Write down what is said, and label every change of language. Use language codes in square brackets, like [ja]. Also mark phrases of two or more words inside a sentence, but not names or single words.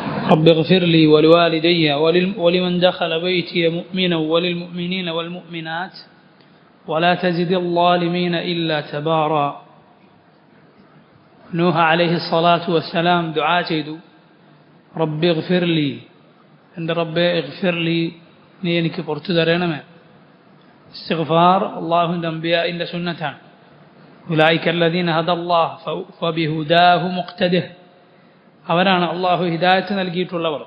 [ar] رب اغفر لي ولوالدي ولمن دخل بيتي مؤمنا وللمؤمنين والمؤمنات ولا تزد الظالمين إلا تبارا. [ml] നൂഹ [ar] عليه الصلاة والسلام [ml] ദുആ ചെയ്തു, [ar] رب اغفر لي, [ml] എൻ്റെ റബ്ബേ [ar] اغفر لي, [ml] നീ എനിക്ക് പുറത്തു തരണമേ. ഇസ്തിഗ്ഫാർ അല്ലാഹുവിൻ്റെ അംബിയാഇൻ്റെ സുന്നത്താണ്. [ar] أولئك الذين هدى الله فبهداهم اقتده, [ml] അവരാണ് അള്ളാഹു ഹിദായത്ത് നൽകിയിട്ടുള്ളവർ.